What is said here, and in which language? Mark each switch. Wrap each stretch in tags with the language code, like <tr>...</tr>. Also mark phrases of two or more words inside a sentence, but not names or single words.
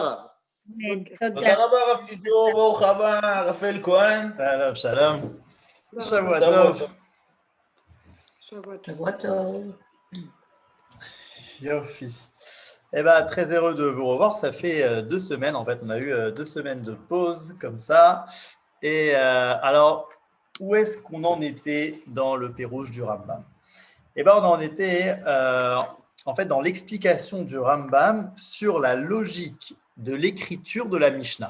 <he>אמן. אוקיי. תודה. תודה רבה רב צידור, ברוך הבא, רפאל כהן. שלום, שלום. תודה שבוע רבה. שבוע טוב. טוב. שבוע טוב. שבוע טוב. Yofi.</he> <fr>Eh ben, très heureux de vous revoir. Ça fait 2 semaines, en fait, on a eu 2 semaines de pause comme ça. Et alors, où est-ce qu'on en était dans le Pérouge du Rambam? Eh ben, on en était en fait dans l'explication du Rambam sur la logique de l'écriture de la Mishnah.</fr>